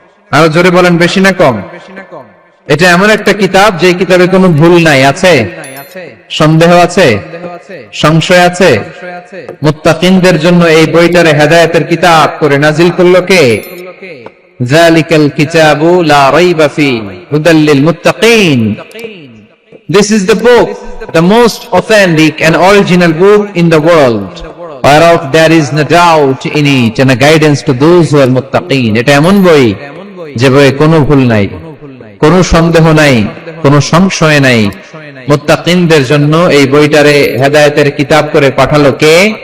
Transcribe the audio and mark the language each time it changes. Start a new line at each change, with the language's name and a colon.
Bangla: আরো জোরে বলেন, বেশি না কম? এটা এমন একটা কিতাব যে কিতাবে কোনো ভুল নাই। আছে? সন্দেহ আছে? সংশয় আছে? মুত্তাকিনদের জন্য এই বইটারে হেদায়েতের কিতাব করে নাজিল করলো কে?
Arabic: যালিকাল কিতাবু লা রাইবা ফীহি হুদাল লিল মুত্তাকিন।
English: This is the book, the most authentic and original book in the world, whereof there is no doubt in it, and a guidance to those who are muttaqin.
Bangla: এটা এমন বই যে বইয়ে কোনো ভুল নাই, কোনো সন্দেহ নাই, কোনো সংশয় নাই। মুত্তাকিনদের জন্য এই বইটারে হেদায়েতের কিতাব করে পাঠালো কে?